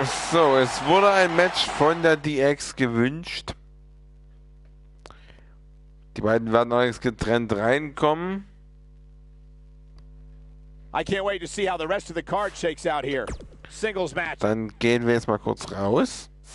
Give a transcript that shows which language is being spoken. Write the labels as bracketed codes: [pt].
[de] So, es wurde ein Match von der DX gewünscht. Die beiden werden allerdings getrennt reinkommen. [en] I can't wait to see how the rest of the card shakes out here. Singles match. [de] Dann gehen wir jetzt mal kurz raus.